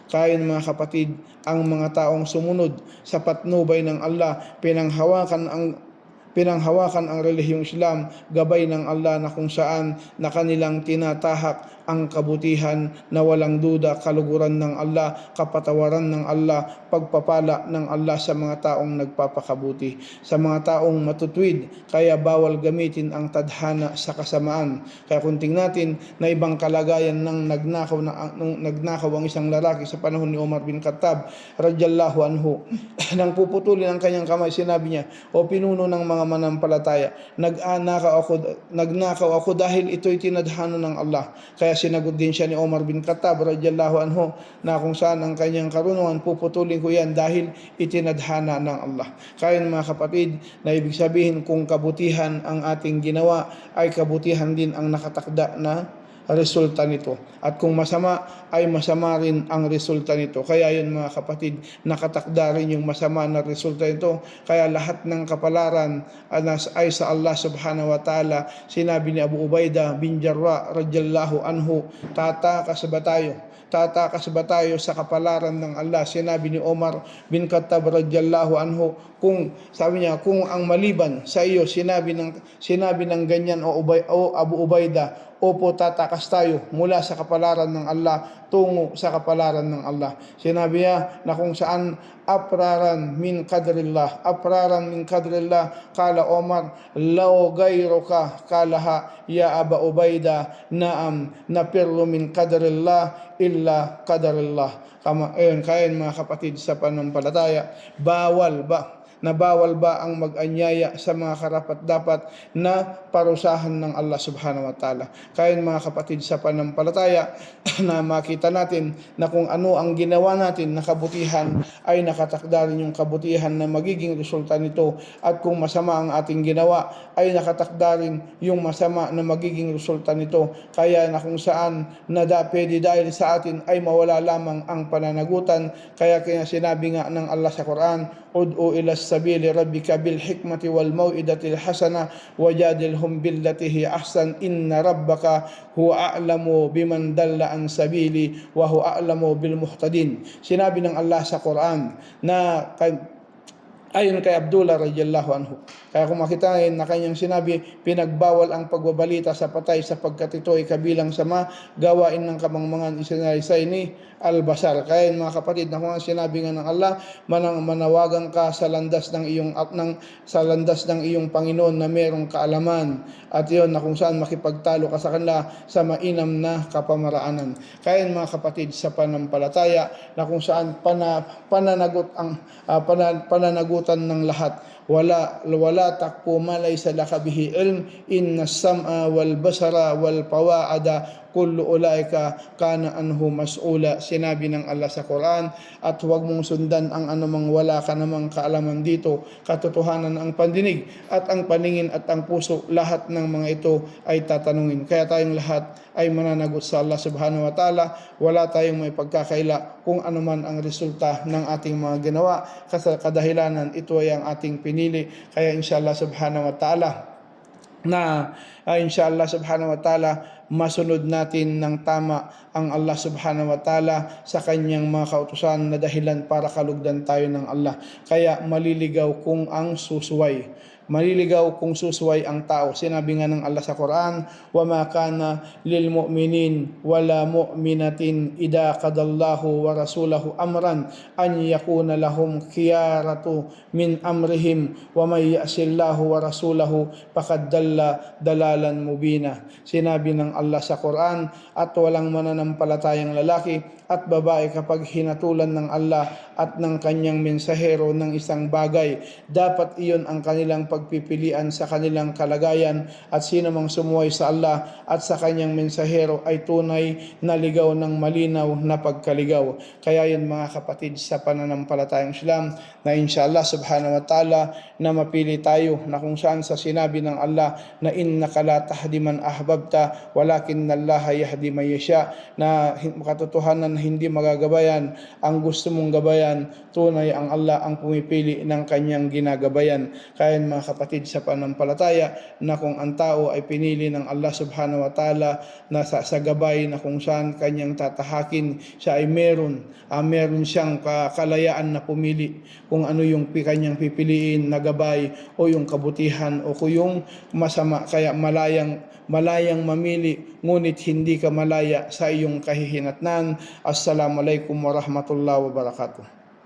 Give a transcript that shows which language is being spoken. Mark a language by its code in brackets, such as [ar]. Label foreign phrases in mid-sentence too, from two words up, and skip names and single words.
[tl] Kaya mga kapatid, ang mga taong sumunod sa patnubay ng Allah, pinanghawakan ang relihiyong Islam, gabay ng Allah na kung saan na kanilang tinatahak ang kabutihan na walang duda, kaluguran ng Allah, kapatawaran ng Allah, pagpapala ng Allah sa mga taong nagpapakabuti, sa mga taong matutwid. Kaya bawal gamitin ang tadhana sa kasamaan. Kaya kung tingnan natin na ibang kalagayan ng nagnakaw ang isang lalaki sa panahon ni Umar bin Khattab [ar] رضي الله عنه, [tl] nang puputulin ang kanyang kamay, sinabi niya, "O pinuno ng mga manampalataya, nagnakaw ako dahil ito'y tinadhana ng Allah." Kaya sinagot din siya ni Umar bin Khattab [ar] رضي الله عنه [tl] na kung saan ang kanyang karunungan, puputulin ko yan dahil itinadhana ng Allah. Kaya mga kapatid, na ibig sabihin kung kabutihan ang ating ginawa, ay kabutihan din ang nakatakda na resulta nito. At kung masama, ay masama rin ang resulta nito. Kaya yun mga kapatid, nakatakda rin yung masama na resulta nito. Kaya lahat ng kapalaran ay sa Allah [ar] سبحانه وتعالى. [tl] Sinabi ni Abu Ubaidah bin Jarrah [ar] رضي الله عنه, [tl] tatakas ba tayo sa kapalaran ng Allah? Sinabi ni Umar bin Khattab [ar] رضي الله عنه, [tl] sabi niya, kung ang maliban sa iyo sinabi ng ganyan o Abu Ubaidah, opo, tatakas tayo mula sa kapalaran ng Allah tungo sa kapalaran ng Allah. Sinabi niya na kung saan [ar] أفرارًا من قدر الله قال عمر لو غيرك قالها يا أبا عبيدة نعم نفر من قدر الله إلى قدر الله. [tl] Kaya mga kapatid sa pananampalataya, bawal ba ang mag-anyaya sa mga karapat-dapat na parusahan ng Allah [ar] سبحانه وتعالى. [tl] Kaya mga kapatid sa pananampalataya, na makita natin na kung ano ang ginawa natin na kabutihan, ay nakatakda rin yung kabutihan na magiging resulta nito, at kung masama ang ating ginawa, ay nakatakda rin yung masama na magiging resulta nito. Kaya na kung saan pwede dahil sa atin ay mawala lamang ang pananagutan. Kaya sinabi nga ng Allah sa Quran, [ar] ادع إلى سبيل ربك بالحكمة والموعظة الحسنة وجادلهم بالتي هي أحسن إن ربك هو أعلم بمن ضل عن سبيله وهو أعلم بالمهتدين. [tl] Sinabi ng Allah sa Quran na ayon kay Abdullah [ar] رضي الله عنه. [tl] Kaya kung makita na kanyang sinabi, pinagbawal ang pagbabalita sa patay sapagkat ito ay kabilang sa mga gawain ng kamangmangan isinaysay ni Al-Basar. Kaya mga kapatid, na kung sinabi nga ng Allah, manawagan ka sa landas ng iyong Panginoon na merong kaalaman, at iyon na kung saan makipagtalo ka sa kanila sa mainam na kapamaraanan. Kaya mga kapatid sa pananampalataya, na kung saan pananagutan ng lahat, [ar] ولا تقف ما ليس لك به علم إن السمع والبصر والفؤاد كل أولئك كان عنه مسؤولا. [tl] Sinabi ng Allah sa Quran, at huwag mong sundan ang anumang wala ka namang kaalaman dito. Katotohanan ang pandinig at ang paningin at ang puso, lahat ng mga ito ay tatanungin. Kaya tayong lahat ay mananagot sa Allah [ar] سبحانه وتعالى. [tl] Wala tayong may pagkakaila kung anuman ang resulta ng ating mga ginawa, kasi kadahilanan ito ay ang ating pinili. Kaya [ar] إن شاء الله سبحانه وتعالى إن شاء الله سبحانه وتعالى [tl] masunod natin ng tama ang Allah [ar] سبحانه وتعالى [tl] sa kanyang mga kautusan na dahilan para kalugdan tayo ng Allah. Kaya maliligaw kung susuway ang tao. Sinabi nga ng Allah sa Quran, [ar] وما كان لمؤمن ولا مؤمنة إذا قضى الله ورسوله أمرا أن يكون لهم الخيرة من أمرهم ومن يعص الله ورسوله فقد ضل ضلالا مبينا. [tl] Sinabi ng Allah sa Quran, at walang mananampalatayang lalaki at babae kapag hinatulan ng Allah at ng kanyang mensahero ng isang bagay, dapat iyon ang kanilang pagpipilian sa kanilang kalagayan, at sino mang sumuway sa Allah at sa kanyang mensahero ay tunay na ligaw ng malinaw na pagkaligaw. Kaya yun mga kapatid sa pananampalatayang Islam, na [ar] إن شاء الله سبحانه وتعالى [tl] na mapili tayo na kung saan sa sinabi ng Allah na [ar] إنك لا تهدي من أحببت ولكن الله يهدي من يشاء, [tl] na katotohanan na hindi magagabayan ang gusto mong gabayan, tunay ang Allah ang pumipili ng kanyang ginagabayan. Kaya mga kapatid sa pananampalataya, na kung ang tao ay pinili ng Allah [ar] سبحانه وتعالى [tl] na sa gabay na kung saan kanyang tatahakin, siya ay meron siyang kalayaan na pumili kung ano yung kanyang pipiliin na gabay, o yung kabutihan o kung yung masama. Kaya malayang mamili, ngunit hindi ka malaya sa iyong kahihinatnan. [ar] السلام عليكم ورحمة الله وبركاته.